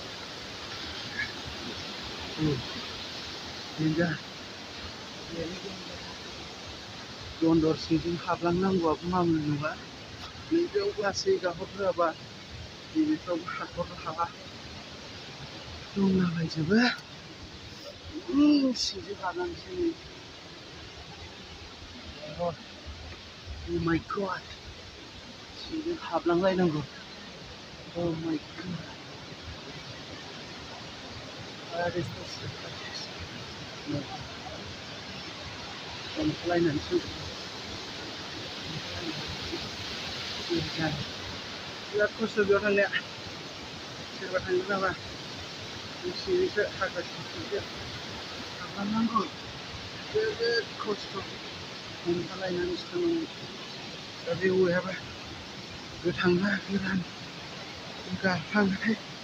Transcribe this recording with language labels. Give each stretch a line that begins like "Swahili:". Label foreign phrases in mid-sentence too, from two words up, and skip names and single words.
Bodo: दन्दर सिंजों हाबलांनांगौआबो मामुलि नङा नैबेयाव गासै गाहरफोराबा नैबेफ्रावबो हाखर हाला दंलाबायजोबो सिंजों हाबलांसै
English: Oh my god
Bodo: सिंजों हाबलांलायनांगौ
English: Oh my god What is this?
Bodo: हमख्लायनानैसो बिराद खस्थ' बेयाव थांनाया सोरबा थांगोन नामा सिंनिसो हाग्रा सिंसो हाबलांनांगौ जोबोद खस्थ' हमथालायनानैसो थांनांगौ दा बे औवायाबा गोथांना गोरान गाफ्लांबाथाय